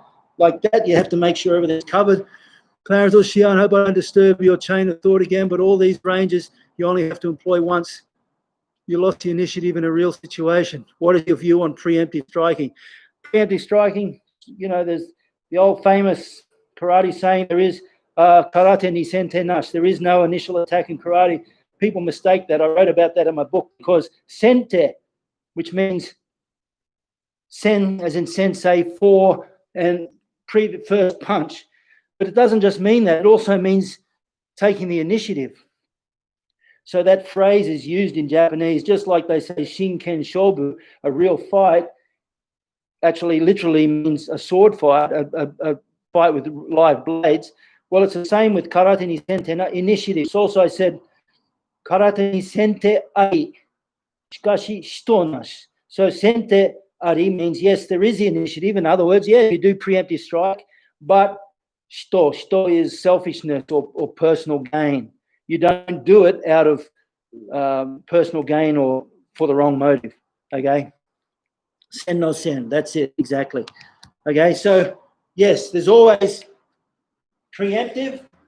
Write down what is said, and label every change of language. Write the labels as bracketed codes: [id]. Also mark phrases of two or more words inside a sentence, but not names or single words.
[en] Like that, you have to make sure everything's covered. Clarence or Shion, I hope I don't disturb your chain of thought again, but all these ranges you only have to employ once. You lost the initiative in a real situation. What is your view on preemptive striking? Preemptive striking, you know, there's the old famous karate saying, there is [ja] 空手に先手なし. [en] There is no initial attack in karate. People mistake that. I wrote about that in my book because sente, which means sen as in sensei, for, and first punch. But it doesn't just mean that. It also means taking the initiative. So that phrase is used in Japanese, just like they say [ja] 真剣勝負, [en] a real fight, actually literally means a sword fight, a fight with live blades. Well, it's the same with [ja] 空手に先手 [en] initiative. So also I said [ja] 空手に先手あり、しかし私闘なし. [en] So [ja] 先手あり [en] means, yes, there is the initiative. In other words, yeah, you do preemptive strike, but shito is selfishness or personal gain. You don't do it out of personal gain or for the wrong motive, okay? [ja] 先の先, [en] that's it, exactly. Okay, so yes, there's always preemptive.